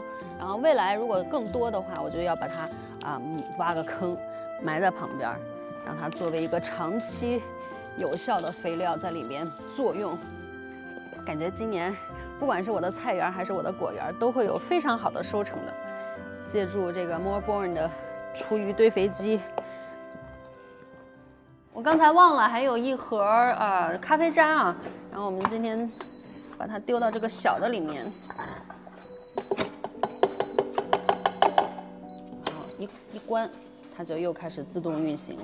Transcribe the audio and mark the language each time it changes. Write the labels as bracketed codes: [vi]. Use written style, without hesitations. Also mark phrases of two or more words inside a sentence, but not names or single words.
[zh] 然後未來如果更多的話，我就要把它挖個坑埋在旁邊，讓它作為一個長期有效的肥料在裡面作用。感覺今年不管是我的菜園還是我的果園，都會有非常好的收成的。借助這個 Moorborn 的廚餘堆肥機，我剛才忘了還有一盒咖啡渣啊，然後我們今天把它丟到這個小的裡面，然後一關，它就又開始自動運行了。